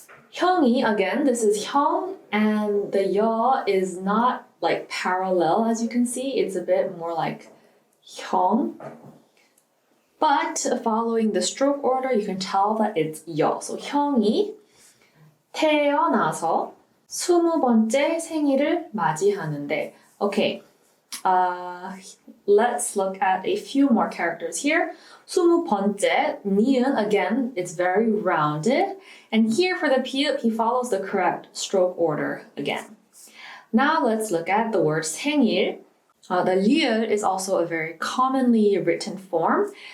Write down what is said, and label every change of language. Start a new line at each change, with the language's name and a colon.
English: 형이, again, this is 형, and the 여 is not like parallel, as you can see. It's a bit more like 형. But following the stroke order, you can tell that it's 여. So 형이
Korean: 태어나서 20번째 생일을 맞이하는데.
English: Okay, let's look at a few more characters here. 20번째, 니은, again, it's very rounded. And here for the 피읍, he follows the correct stroke order again. Now let's look at the word 생일. The 리을 is also a very commonly written form.